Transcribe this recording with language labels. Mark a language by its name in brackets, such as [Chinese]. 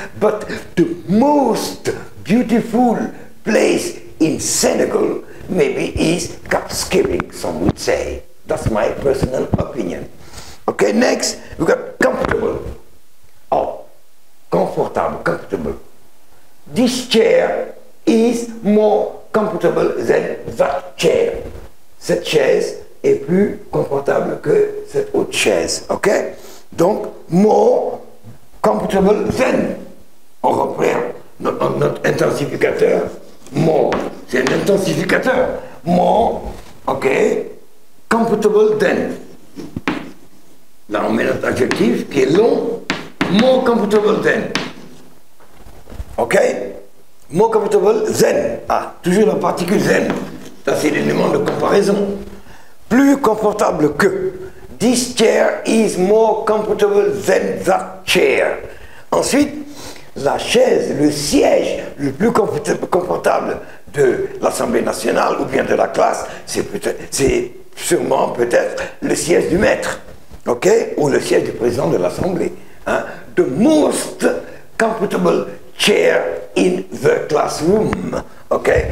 [English] But the most beautiful place in Senegal maybe is Cap Skirring, some would say. That's my personal opinion. Okay, next we got comfortable. Oh, comfortable. This chair is more comfortable than that chair. [French] Cette chaise est plus confortable que cette autre chaise. [English] Ok? Donc, more comfortable than. [French] On reprend notre intensificateur. More. C'est un intensificateur. More. Ok? Comfortable than. Là, on met notre adjectif qui est long. [English] More comfortable than. Ok? More comfortable than. [French] Ah, toujours la particule than. Ça, c'est l'élément de comparaison. Plus confortable que. [English] This chair is more comfortable than that chair. [French] Ensuite, la chaise, le siège le plus confortable de l'Assemblée nationale ou bien de la classe, c'est sûrement peut-être le siège du maître, ok, ou le siège du président de l'Assemblée. Hein? [English] The most comfortable chair in the classroom, ok.